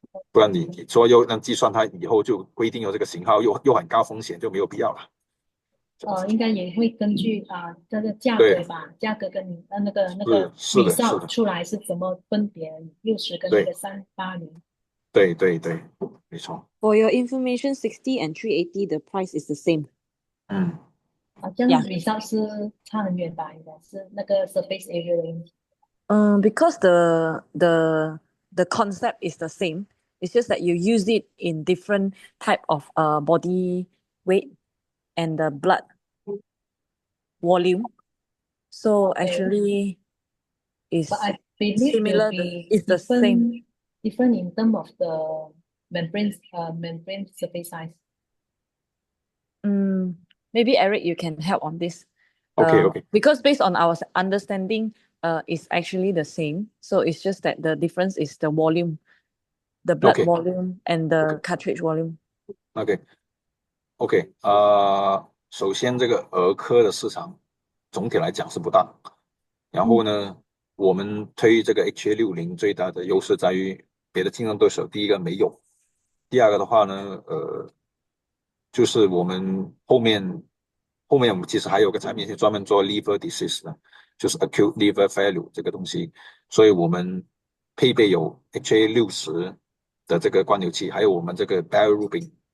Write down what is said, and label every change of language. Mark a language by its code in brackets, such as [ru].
[zh] 不然你说又让计算它以后就规定有这个型号，又很高风险，就没有必要了。应该也会根据这个价格对，吧，价格跟你那个是的， result 出来是怎么分别60跟那个对 380。对，没错。 [en] For your information, 60 and 380, the price is the same. 嗯， [zh] 这样 [en] Yeah. [zh] result 是差很远吧？应该是那个 surface area 的问题。 [en] Because the concept is the same. It's just that you use it in different type of body weight and the blood volume. So Okay. actually is But I believe will similar. be It's the same. different in terms of the membrane surface size. Maybe Eric, you can help on this. OK， Because based on our understanding, it's actually the same. So it's just that the difference is the volume, the blood OK volume and the cartridge volume. [zh] OK，首先这个儿科的市场总体来讲是不大，然后呢，我们推这个 HA60最大的优势在于别的竞争对手，第一个没有，第二个的话呢，就是后面我们其实还有个产品是专门做 liver disease 的，就是 acute liver failure 这个东西，所以我们配备有 HA60的这个灌流器，还有我们这个 bilirubin，